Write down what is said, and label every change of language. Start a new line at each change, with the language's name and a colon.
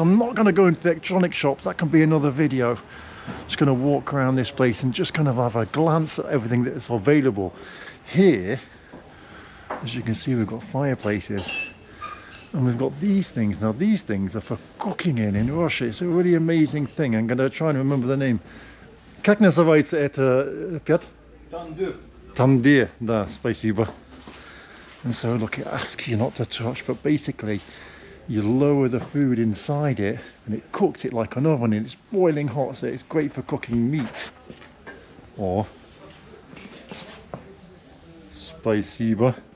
English: I'm not going to go into the electronic shops. That can be another video. Just going to walk around this place and just kind of have a glance at everything that's available. Here, as you can see, we've got fireplaces. And we've got these things. Now these things are for cooking in Russia. It's a really amazing thing. I'm going to try and remember the name.
Russian: Как называется это, Петр?
English: Tandem.
Russian: Tandem, да, спасибо.
English: And so look, it asks you not to touch, but basically you lower the food inside it and it cooks it like an oven, and it's boiling hot, so it's great for cooking meat. Or
Russian: спасибо.